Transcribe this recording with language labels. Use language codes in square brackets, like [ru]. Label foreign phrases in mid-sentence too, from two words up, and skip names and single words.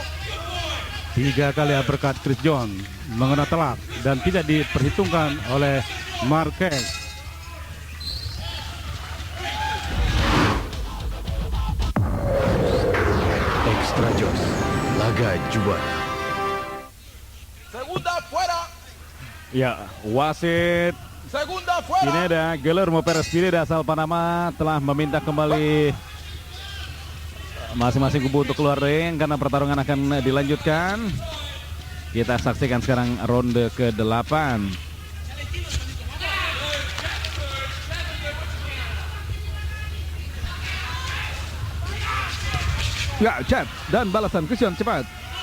[id] 3 kali uppercut Chris John mengena telak dan tidak diperhitungkan oleh Marquez. Extra Jos, laga juara. [es] Segunda fuera. [id] Ya, wasit [es] Segunda fuera. [id] Pineda, Guillermo Perez Pineda asal Panama telah meminta kembali masing-masing kubu untuk keluar ring karena pertarungan akan dilanjutkan. Kita saksikan sekarang ronde ke-8. Ya, jab dan balasan Christian cepat.